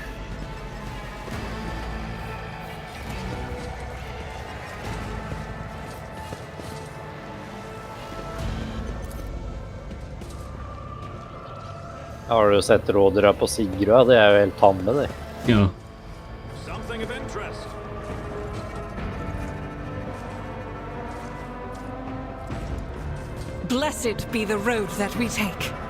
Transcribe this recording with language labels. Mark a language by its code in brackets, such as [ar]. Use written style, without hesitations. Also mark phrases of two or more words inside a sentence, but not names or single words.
[no] Har du sett rådyra på Sigrud? Det er jo helt tamme, det. Ja. [en] Something of interest. Blessed be the road that we take.